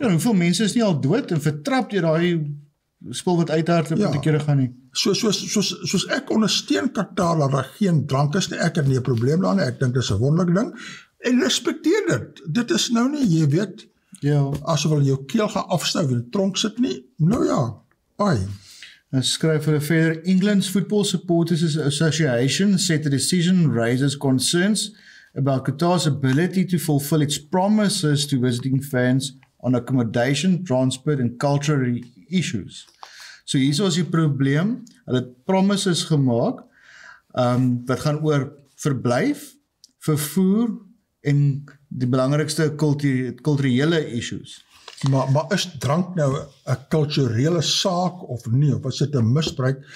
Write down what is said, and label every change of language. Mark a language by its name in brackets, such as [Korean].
[Afrikaans] Ja, hoeveel mense is nie al dood en vertrap deur daai spul wat uithardloop met die kere gaan nie. Soos ek ondersteun Qatar dat daar geen drank is nie, ek het nie 'n probleem daarmee, ek dink dit is 'n wonderlike ding, en respekteer dit. Dit is nou nie, jy weet, as hulle jou keel gaan afsnou in die tronk sit nie, nou ja, En skryf hulle verder, [English] England's Football Supporters Association said the decision raises concerns about Qatar's ability to fulfill its promises to visiting fans on accommodation, transport and cultural issues. [Afrikaans] So hier was die probleem, hulle het promises gemaak, wat gaan oor verblyf, vervoer en die belangrikste kulturele issues. Maar is drank nou 'n kulturele saak of nie, of is dit 'n misbruik?